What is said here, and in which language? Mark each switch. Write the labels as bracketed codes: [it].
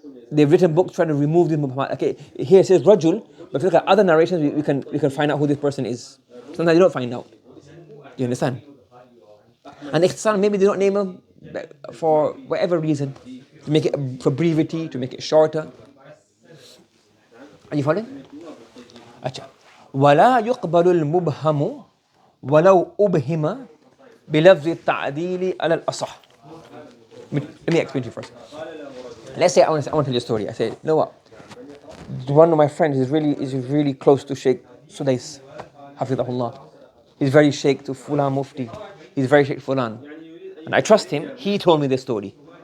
[en] They've written books trying to remove this Mubhamat. Okay, here it says Rajul, but if you look at other narrations, we can find out who this person is. Sometimes you don't find out. Do you understand? And Ikhtisar, maybe they don't name him for whatever reason. To make it for brevity, to make it shorter. Are you following? Achha. [ar] ولا يقبل المبهم ولو أبهم بلفظ التعديل على الأصح. [en] Let me explain to you first. Let's say I want to tell you a story. I say, you know what? One of my friends is really close to Sheikh Sudais, Hafidahullah. He's very Sheikh to Fulan Mufti. He's very Sheikh Fulan. And I trust him. He told me this story.